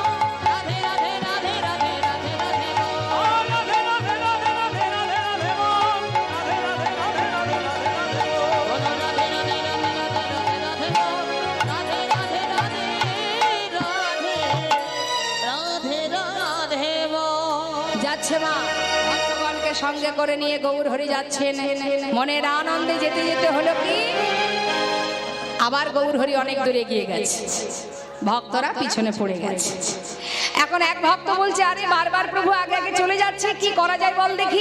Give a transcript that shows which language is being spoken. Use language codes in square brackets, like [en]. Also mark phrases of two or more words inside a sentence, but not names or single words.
[hi] राधे राधे राधे राधे राधे राधे बोल। राधे राधे राधे राधे राधे राधे बोल। राधे राधे राधे राधे राधे राधे बोल। बोलो राधे राधे राधे राधे राधे राधे बोल। राधे राधे राधे राधे राधे राधे बोल। [bn] যাচ্ছে মা, ভক্তগণকে সঙ্গে করে নিয়ে গৌর হরি যাচ্ছেন। মনের আনন্দে যেতে যেতে হলো কি, আবার গৌর হরি অনেক দূরে গিয়ে গেছে, ভক্তরা পিছনে পড়ে গেছে। এখন এক ভক্ত বলছে, আরে বারবার প্রভু আগে আগে চলে যাচ্ছে, কি করা যায় বল দেখি।